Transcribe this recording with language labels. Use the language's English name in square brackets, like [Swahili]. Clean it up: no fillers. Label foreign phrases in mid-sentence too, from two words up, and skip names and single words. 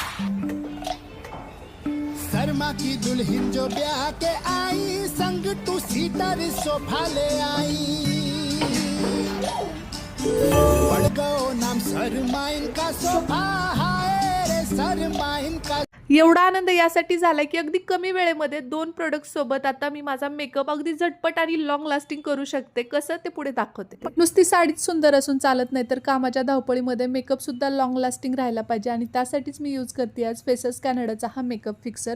[Hindi] शर्मा की दुल्हन जो ब्याह के आई, संग तू सीटर सोफा ले आई। पड़ गयो नाम शर्मा इनका सोफा, हाय रे शर्मा इनका। [Marathi] एवढा आनंद यासाठी झाला की अगदी कमी वेळेमध्ये 2 प्रोडक्ट सोबत आता मी माझा मेकअप अगदी झटपट आणि [English] long lasting [Marathi] करू शकते। कसं ते पुढे दाखवते। नुसती साडीच सुंदर असून चालत नाही, तर कामाच्या धावपळीमध्ये मेकअप सुद्धा [English] long lasting [Marathi] राहायला पाहिजे आणि त्यासाठीच मी यूज करते आज फेसेस कॅनडाचा हा मेकअप फिक्सर।